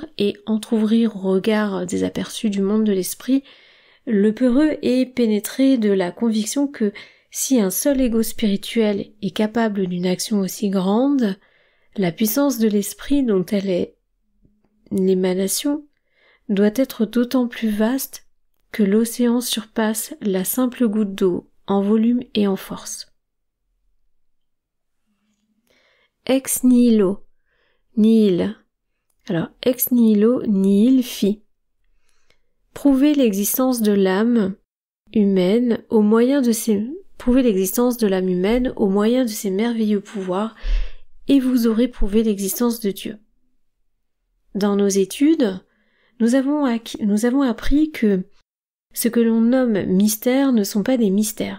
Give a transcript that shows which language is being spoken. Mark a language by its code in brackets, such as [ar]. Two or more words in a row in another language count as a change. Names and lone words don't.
[fr] et entr'ouvrir au regard des aperçus du monde de l'esprit, le peureux est pénétré de la conviction que si un seul ego spirituel est capable d'une action aussi grande, la puissance de l'esprit dont elle est l'émanation doit être d'autant plus vaste que l'océan surpasse la simple goutte d'eau en volume et en force. [la] Ex nihilo, nihil. Alors, ex nihilo, nihil fi. [fr] Prouver l'existence de l'âme humaine au moyen de ces prouvé l'existence de l'âme humaine au moyen de ses merveilleux pouvoirs, et vous aurez prouvé l'existence de Dieu. Dans nos études, nous avons appris que ce que l'on nomme mystères ne sont pas des mystères.